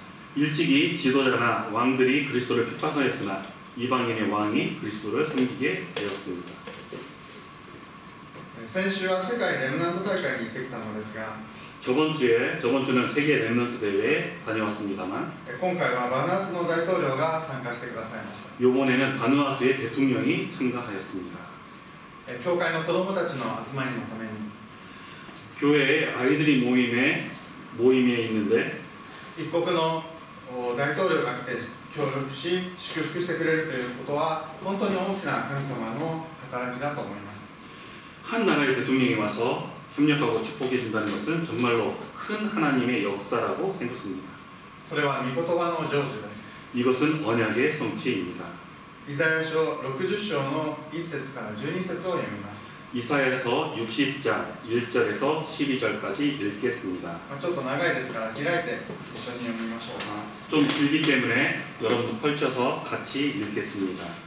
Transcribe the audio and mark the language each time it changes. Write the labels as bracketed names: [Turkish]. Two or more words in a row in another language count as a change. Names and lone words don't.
[Korean] 일찍이 지도자나 왕들이 그리스도를 핍박하였으나 이방인의 왕이 그리스도를 섬기게 되었습니다. [Japanese] 先週は世界レムナント大会に行ってきたのですが、 [Korean] 저번 주는 세계 랩런트 대회에 다녀왔습니다만 [Japanese] 今回はバヌアツの大統領が参加してくださいました。 [Korean] 이번에는 바누아투의 대통령이 참가하였습니다. [Japanese] 教会の子どもたちの集まりのために [Korean] 교회에 아이들이 모임에 있는데 [Japanese] 一国の大統領が来て協力し祝福してくれるということは本当に大きな神様の働きだと思います。 [Korean] 한 나라의 대통령이 와서 협력하고 축복해 준다는 것은 정말로 큰 하나님의 역사라고 생각합니다. [Japanese] これは御言葉の成就です。 [Korean] 이것은 언약의 성취입니다. [Japanese] イザヤ書60章の1節から12節を読みます。 [Korean] 이사야서 60장 1절에서 12절까지 읽겠습니다. [Japanese] ちょっと長いですから開いて一緒に読みましょう。 [Korean] 좀 길기 때문에 여러분 펼쳐서 같이 읽겠습니다.